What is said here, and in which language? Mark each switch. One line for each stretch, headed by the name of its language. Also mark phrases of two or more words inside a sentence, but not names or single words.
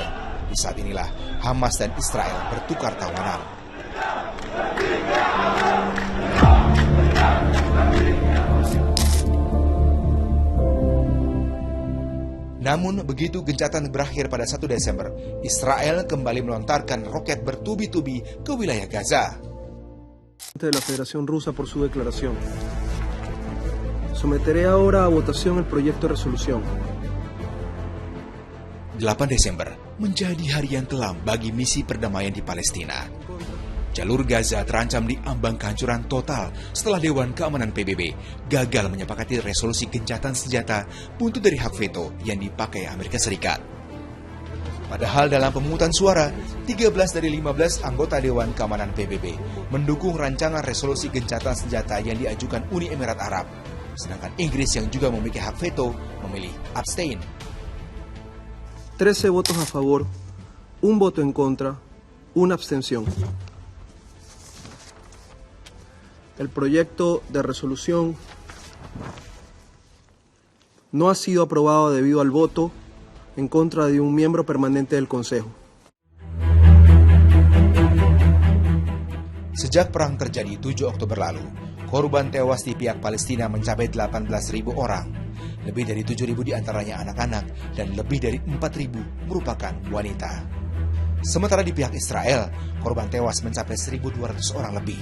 Indonesian: Di saat inilah Hamas dan Israel bertukar tawanan. Namun begitu gencatan berakhir pada 1 Desember, Israel kembali melontarkan roket bertubi-tubi ke wilayah Gaza.
Spanish: De la Federación Rusa por su declaración. Someteré ahora a votación el proyecto de resolución.
Indonesian: 8 Desember menjadi hari yang kelam bagi misi perdamaian di Palestina. Jalur Gaza terancam diambang kehancuran total setelah Dewan Keamanan PBB gagal menyepakati resolusi gencatan senjata buntut dari hak veto yang dipakai Amerika Serikat. Padahal dalam pemungutan suara, 13 dari 15 anggota Dewan Keamanan PBB mendukung rancangan resolusi gencatan senjata yang diajukan Uni Emirat Arab, sedangkan Inggris yang juga memiliki hak veto memilih abstain.
Spanish: 13 votos a favor, 1 voto en contra, 1 abstención. El proyecto de resolución no ha sido aprobado debido al voto en contra de un miembro permanente del Consejo.
Indonesian: Sejak perang terjadi 7 Oktober lalu, korban tewas di pihak Palestina mencapai 18.000 orang. Lebih dari 7.000 diantaranya anak-anak dan lebih dari 4.000 merupakan wanita. Sementara di pihak Israel, korban tewas mencapai 1.200 orang lebih.